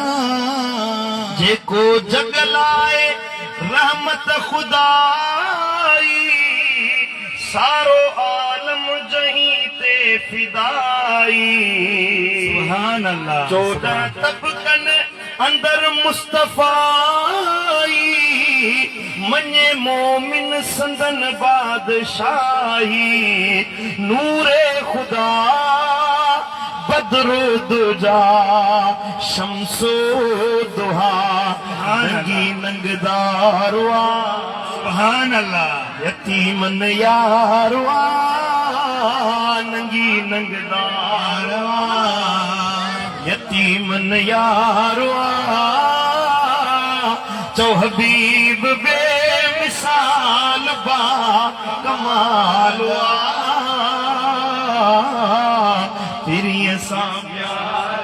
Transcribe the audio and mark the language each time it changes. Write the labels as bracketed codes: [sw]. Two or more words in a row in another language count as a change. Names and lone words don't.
[sd] जेको जगलाए रहमत खुदाई, सारो आलम जहीं ते फिदाई। [ar] سبحان الله. [sd] 14 तबकन अंदर मुस्तफाई, मने मोमिन संदन बादशाही, नूरे खुदा [ar] بدر الدجى شمس الضحى, [sd] नंगी नंगदारवा। [ar] سبحان الله. [sd] यतीमन यारवा, नंगी नंगदारवा, यतीमन यारवा, चो हबीब बेमिसाल बा कमालवा, तेरीअ सां प्यार।